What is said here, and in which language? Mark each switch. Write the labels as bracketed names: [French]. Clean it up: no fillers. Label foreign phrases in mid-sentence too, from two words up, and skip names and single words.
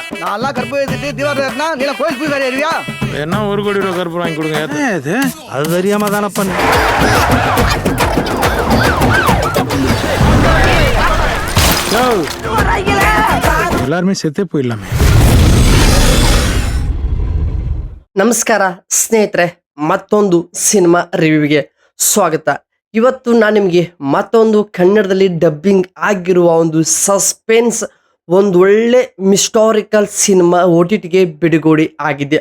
[Tamil] நான்லாம் கற்பூரம் ஏத்திட்டு தீபாவளி ஏறினா நீ கோயில் போய் வேற ஏறியா? என்ன 1 கோடி ரூபா கற்பூரம் வாங்கி கொடுங்க. இது அது தெரியாம தானே பண்ண. எல்லாருமே செத்தே போயிடலாமே. [Kannada] ನಮಸ್ಕಾರ ಸ್ನೇಹಿತರೆ, ಮತ್ತೊಂದು ಸಿನಿಮಾ ರಿವ್ಯೂಗೆ ಸ್ವಾಗತ. ಇವತ್ತು ನಾನು ನಿಮಗೆ ಮತ್ತೊಂದು ಕನ್ನಡದಲ್ಲಿ ಡಬ್ಬಿಂಗ್ ಆಗಿರುವ ಒಂದು ಸಸ್ಪೆನ್ಸ್ ಒಂದು ಒಳ್ಳೆ ಮಿಸ್ಟಾರಿಕಲ್ ಸಿನಿಮಾ OTTಗೆ ಬಿಡುಗಡೆ ಆಗಿದೆ.